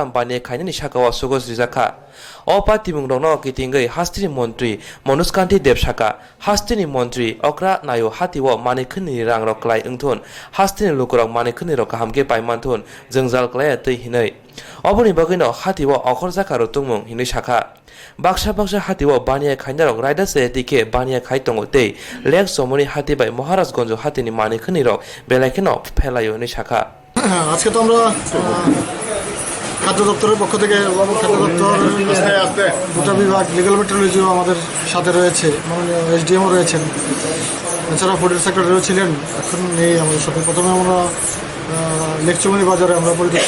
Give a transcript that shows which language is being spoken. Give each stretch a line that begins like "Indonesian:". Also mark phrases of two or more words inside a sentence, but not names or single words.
Kok Borok: बानिया खायनि साकावा सुगस रिजाखा अपातिमुं दंनो कितिंगै हास्तिनि मन्त्रि मनुष्कान्ति देबसाका हास्तिनि मन्त्रि अक्रा नायो हातिव मानिखनि रां रकलाय ओंथुन हास्तिनि लुकुरक मानिखनि रक हामके पाइमानथुन जोंजाल क्लाय तै हिनै अबनि बगैनो हातिव अखर जाका रुतुंमुं हिनै साखा बाक्सा बाक्सा हातिव बानिया खायनारक राइडार सायातिके बानिया खाय तंगो तै लेक सोमनि हातिबाय महाराजगंज हातिनि मानिखनि रक बेलायखेनो फेलायो हिनै साखा
Bangla: আজকে তো আমরা খাদ্য দপ্তরের পক্ষ থেকে খাদ্য দপ্তর দুটো বিভাগ লিগ্যাল মেট্রোলজিও আমাদের সাথে রয়েছে মাননীয় এসডিএমও রয়েছেন এছাড়া ফুড সেক্রেটারিও ছিলেন এখন নেই আমাদের সাথে প্রথমে আমরা লেকচুমারি বাজারে আমরা পরিদর্শন